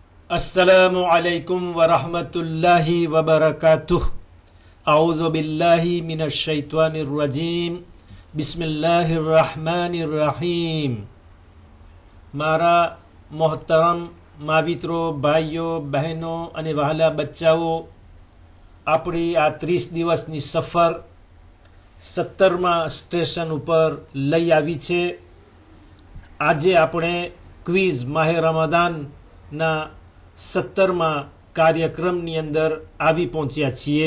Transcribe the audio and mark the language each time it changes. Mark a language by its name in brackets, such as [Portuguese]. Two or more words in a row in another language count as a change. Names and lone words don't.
[Arabic] السلام عليكم ورحمة الله وبركاته. أعوذ بالله من الشيطان الرجيم. بسم الله الرحمن الرحيم. [Gujarati] મારા મોહતરમ માવિત્રો, ભાઈઓ, બહેનો અને વહાલા બચ્ચાઓ, આપણી આ 30 દિવસની સફર 17મા સ્ટેશન ઉપર લઈ આવી છે। આજે આપણે ક્વિઝ માહે રમદાનના 17મા કાર્યક્રમની અંદર આવી પહોંચ્યા છીએ।